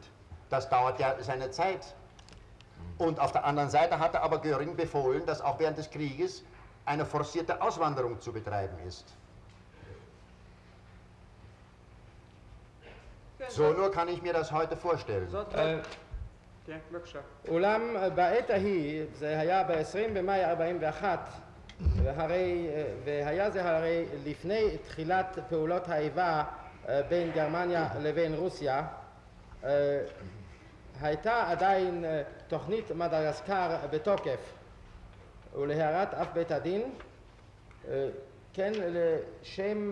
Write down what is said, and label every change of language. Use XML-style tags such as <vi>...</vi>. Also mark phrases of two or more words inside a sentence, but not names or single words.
<de>Das dauert ja seine Zeit. Und auf der anderen Seite hat aber Göring befohlen, dass auch während des Krieges eine forcierte Auswanderung zu betreiben ist. So nur kann ich mir das heute vorstellen.</de> <he>כן, בבקשה. אולם בעת ההיא, זה היה ב-20 במאי 41, והיה זה הרי לפני תחילת פעולות האיבה בין גרמניה לבין רוסיה, הייתה עדיין תוכנית מדגסקר בתוקף, ולהערת אף בית הדין, כן, לשם</he>